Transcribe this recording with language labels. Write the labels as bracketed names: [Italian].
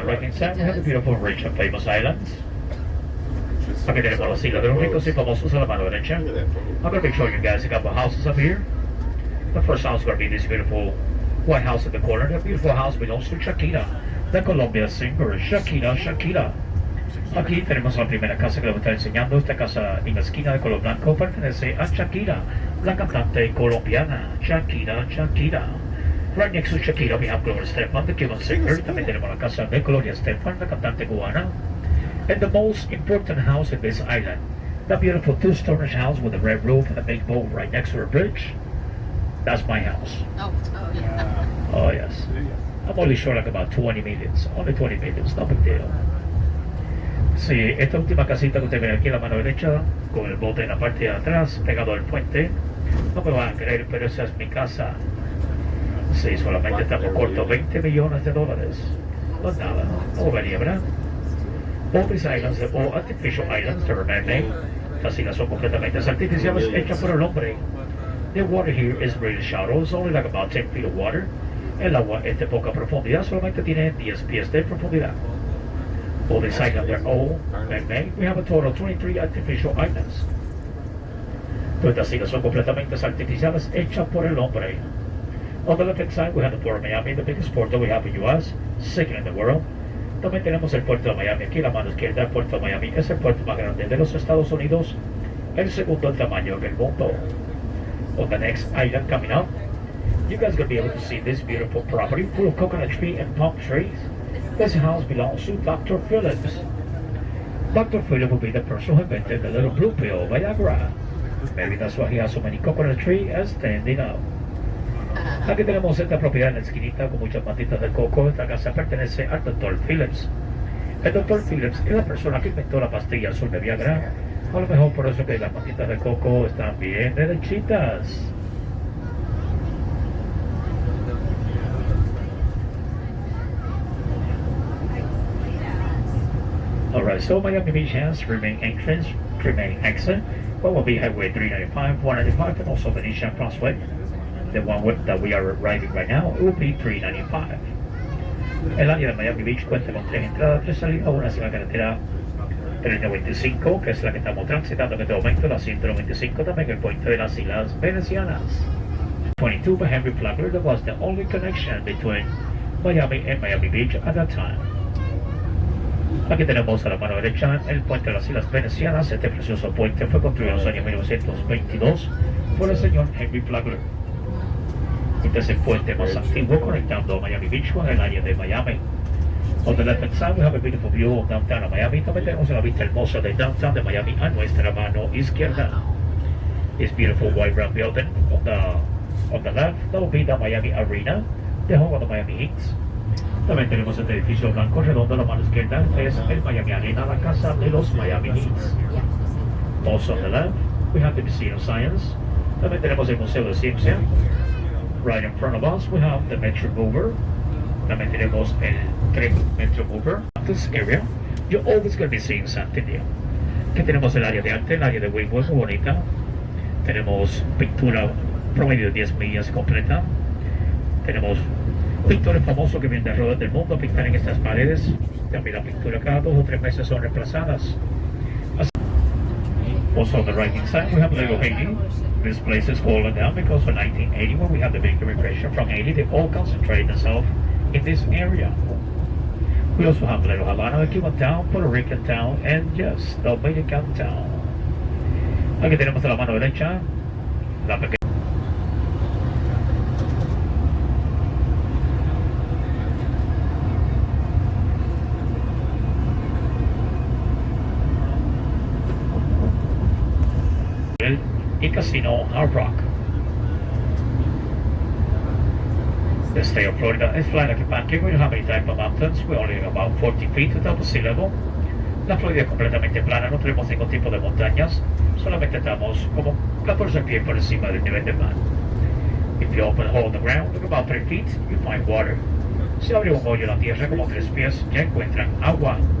[English] on the right hand side, we have the beautiful rich and famous islands. [Spanish] Aquí tenemos las islas de los ricos y famosos a la mano derecha. [English] I'm going to be showing you guys a couple of houses up here. The first house is going to be this beautiful white house in the corner. The beautiful house belongs to Shakira, the Colombian singer Shakira, Shakira. [Spanish] Aquí tenemos la primera casa que les voy a estar enseñando. Esta casa en la esquina de color blanco pertenece a Shakira, la cantante colombiana. Shakira, Shakira. [English] Right next to Shakira we have Gloria Estefan, the Cuban singer. [Spanish] También tenemos la casa de Gloria Estefan, la cantante cubana. [English] And the most important house in this island, the beautiful two-story house with a red roof and a big boat right next to a bridge. That's my house. Oh, yeah. Oh yes. I'm only short like about 20 millions. Only 20 millions, no big deal. [Spanish] Sí, esta última casita que usted ve aquí a la mano derecha, con el bote en la parte de atrás, pegado al puente, no me van a creer, pero esa es mi casa. Sí, solamente estamos cortos $20 millones. No es nada, no venía, ¿verdad? [English] All these islands are all artificial islands, they're man-made. [Spanish] Las islas son completamente artificiales, hechas por el hombre. [English] The water here is really shallow, it's only like about 10 feet of water. [Spanish] El agua es de poca profundidad, solamente tiene 10 pies de profundidad. [English] All these islands are all man-made. We have a total of 23 artificial islands. [Spanish] Todas estas islas son completamente artificiales, hechas por el hombre. [English] On the left hand side, we have the Port of Miami, the biggest port that we have in the U.S., second in the world. [Spanish] También tenemos el puerto de Miami. Aquí la mano izquierda, el puerto de Miami es el puerto más grande de los Estados Unidos, el segundo en tamaño del mundo. [English] On the next island coming up, you guys are going to be able to see this beautiful property full of coconut tree and palm trees. This house belongs to Dr. Phillips. Dr. Phillips will be the person who invented the little blue pill, Viagra. Maybe that's why he has so many coconut trees standing up. [Spanish] Aquí tenemos esta propiedad en la esquinita con muchas matitas de coco. Esta casa pertenece al Dr. Phillips. El Dr. Phillips es la persona que inventó la pastilla azul de Viagra. A lo mejor por eso que las matitas de coco están bien derechitas. [English] Alright, so Miami Beach has remain exit. What will be Highway 395, 195, and also Venetian Crossway. The one that we are riding right now, it will be 395. [Spanish] El área de Miami Beach cuenta con 3 entradas, 3 salidas, una hacia la carretera 395, que es la que estamos transitando en este momento, la 195, también el puente de las Islas Venecianas. [English] 22 by Henry Flagler, that was the only connection between Miami and Miami Beach at that time. [Spanish] Aquí tenemos a la mano derecha el puente de las Islas Venecianas. Este precioso puente fue construido en los años 1922 por el señor Henry Flagler. Este es el puente más antiguo conectando Miami Beach con el área de Miami. [English] On the left hand side, we have a beautiful view of downtown Miami. [Spanish] También tenemos la vista hermosa de downtown de Miami a nuestra mano izquierda. [English] This beautiful white round building on the left, that will be the Miami Arena, the home of the Miami Heat. [Spanish] También tenemos este edificio blanco redondo a la mano izquierda, es el Miami Arena, la casa de los Miami Heat. [English] Also on the left, we have the Museum of Science. [Spanish] También tenemos el Museo de Ciencia. [English] Right in front of us, we have the Metro Mover. [Spanish] También tenemos el tren Metro Mover. [English] This area, you're always going to be seeing something new. [Spanish] Aquí tenemos el área de arte, el área de Wingwood, muy bonita. Tenemos pintura promedio de 10 millas completa. Tenemos pintores famosos que vienen de alrededor del mundo a pintar en estas paredes. También la pintura cada 2 o 3 meses son reemplazadas. [English] Also on the right hand side, we have Little Haiti. This place is fallen down because of 1980, when we had the big immigration from Haiti, they all concentrated themselves in this area. We also have Little Havana, a Cuban town, Puerto Rican town, and yes, Dominican town. [Spanish] Aquí tenemos a la mano derecha la pequeña. Y Casino Hard Rock. [English] The state of Florida is flat like a pancake. We don't have any type of mountains. We only have about 40 feet above sea level. [Spanish] La Florida es completamente plana, no tenemos ningún tipo de montañas. Solamente estamos como 14 pies por encima del nivel del mar. [English] If you open a hole in the ground, look about 3 feet, you find water. [Spanish] Si abre un hoyo en la tierra como 3 pies, ya encuentran agua.